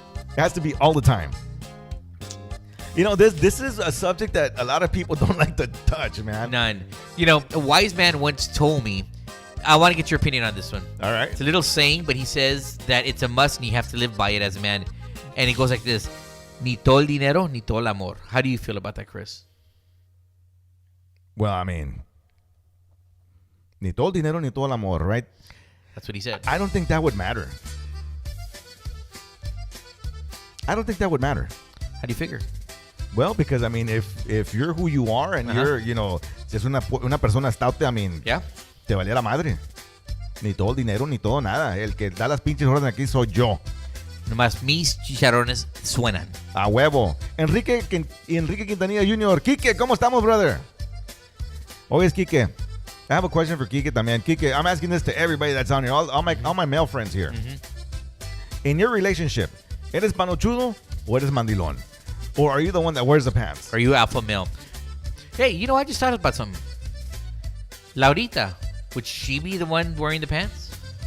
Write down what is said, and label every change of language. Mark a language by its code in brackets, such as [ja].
[en] It has to be all the time. You know, this is a subject that a lot of people don't like to touch, man. None. You know, a wise man once told me, I want to get your opinion on this one. All right. It's a little saying, but he says that it's a must and you have to live by it as a man. And it goes like this: [es] ni todo el dinero, ni todo el amor. [en] How do you feel about that, Chris? Well, I mean, [es] ni todo el dinero, ni todo el amor, [en] right? That's what he said. I don't think that would matter. I don't think that would matter. How do you figure? Well, because, I mean, if you're who you are and you're, you know, [es] si es una persona [en] stout, I mean, yeah, [es] te valía la madre. Ni todo el dinero, ni todo nada. El que da las pinches órdenes aquí soy yo. Nomás mis chicharrones suenan. A huevo. Enrique Quintanilla Jr. Quique, ¿cómo estamos, brother? [en] Oye, Quique. I have a question for Quique también. Quique, I'm asking this to everybody that's on here. All my male friends here. In your relationship, [es] ¿eres panochudo o eres mandilón? [en] Or are you the one that wears the pants? Are you alpha male? Hey, you know, I just thought about something. Laurita, would she be the one wearing the pants?